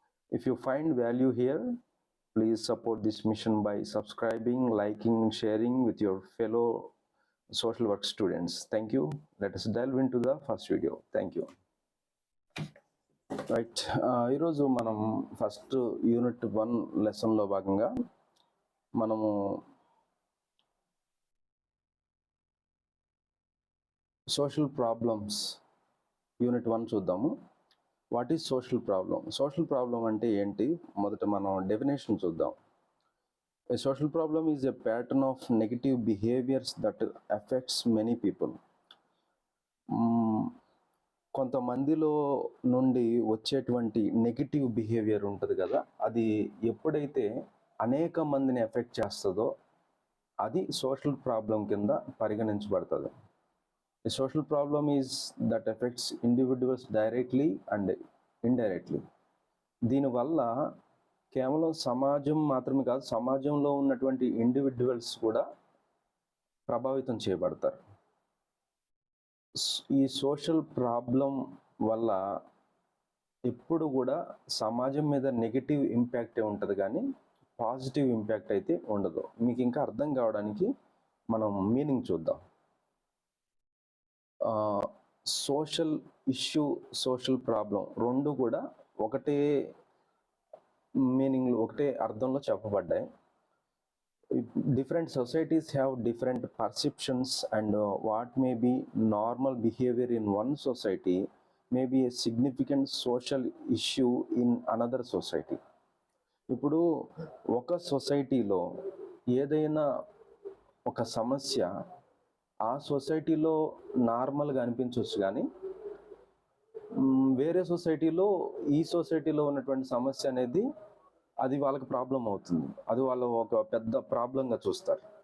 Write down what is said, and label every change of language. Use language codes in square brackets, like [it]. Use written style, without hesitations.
[en] If you find value here, please support this mission by subscribing, liking, and sharing with your fellow social work students. Thank you. Let us delve into the first video. Thank you. [te] Right, ఈరోజు మనం first unit 1 లెసన్లో భాగంగా మనము social problems unit 1 చూద్దాము. [en] What is social problem? [te] Social problem అంటే ఏంటి? మొదట మనం డెఫినేషన్ చూద్దాం. [en] A social problem is a pattern of negative behaviors that affects many people. [te] కొంతమందిలో నుండి వచ్చేటువంటి నెగిటివ్ బిహేవియర్ ఉంటుంది కదా, అది ఎప్పుడైతే అనేక మందిని ఎఫెక్ట్ చేస్తుందో అది సోషల్ ప్రాబ్లం కింద పరిగణించబడుతుంది. [en] A social problem is that affects individuals directly and indirectly. [te] దీనివల్ల కేవలం సమాజం మాత్రమే కాదు, సమాజంలో ఉన్నటువంటి ఇండివిజువల్స్ కూడా ప్రభావితం చేయబడతారు. ఈ సోషల్ ప్రాబ్లం వల్ల ఎప్పుడు కూడా సమాజం మీద నెగిటివ్ ఇంపాక్టే ఉంటుంది, కానీ పాజిటివ్ ఇంపాక్ట్ అయితే ఉండదు. మీకు ఇంకా అర్థం కావడానికి మనం మీనింగ్ చూద్దాం. సోషల్ ఇష్యూ, సోషల్ ప్రాబ్లం రెండు కూడా ఒకటే మీనింగ్, ఒకటే అర్థంలో చెప్పబడ్డాయి. [en] Different societies have different perceptions, and what may be normal behavior in one society may be a significant social issue in another society. [te] ఇప్పుడు ఒక సొసైటీలో ఏదైనా ఒక సమస్య ఆ సొసైటీలో నార్మల్గా అనిపించవచ్చు, కానీ వేరే సొసైటీలో ఈ సొసైటీలో ఉన్నటువంటి సమస్య అనేది అది వాళ్ళకి ప్రాబ్లం అవుతుంది, అది వాళ్ళు ఒక పెద్ద ప్రాబ్లంగా చూస్తారు.